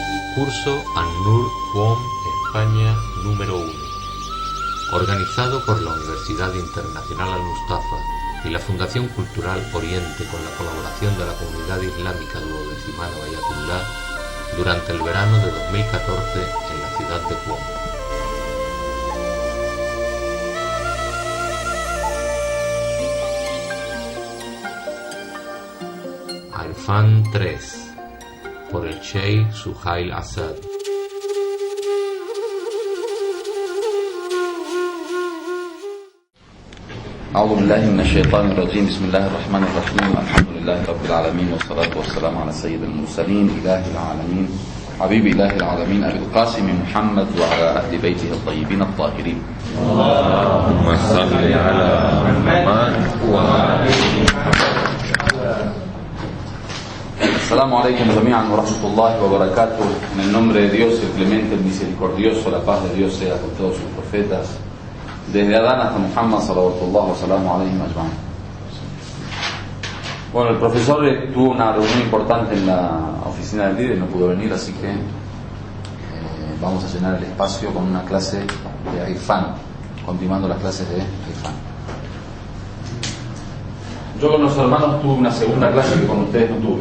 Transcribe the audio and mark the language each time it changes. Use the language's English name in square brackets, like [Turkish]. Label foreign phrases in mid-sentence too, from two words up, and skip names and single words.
[Spanish] Curso An-Nur QOM España número 1, organizado por la Universidad Internacional Al-Mustafa y la Fundación Cultural Oriente con la colaboración de la Comunidad Islámica Duodecimal Bayatullah durante el verano de 2014 en la ciudad de QOM. Irfan 3 por el Sheikh Suhail Asad. [Arabic] أعوذ بالله من الشيطان الرجيم بسم الله الرحمن الرحيم الحمد لله رب العالمين والصلاة والسلام على سيد المرسلين إله العالمين حبيب إله العالمين أبي القاسم محمد وعلى أهل بيته الطيبين الطاهرين اللهم صل على محمد وعلى السلام عليكم جميعاً ورحمة الله وبركاته. [Spanish] En el nombre de Dios, el clemente, el misericordioso, la paz de Dios sea con todos sus profetas, desde Adán hasta Muhammad [Arabic] صلى الله عليه وسلم. [Spanish] Bueno, el profesor tuvo una reunión importante en la oficina del líder y no pudo venir, así que vamos a llenar el espacio con una clase de Irfan, continuando las clases de Irfan. Yo con los hermanos tuve una segunda clase que con ustedes no tuve.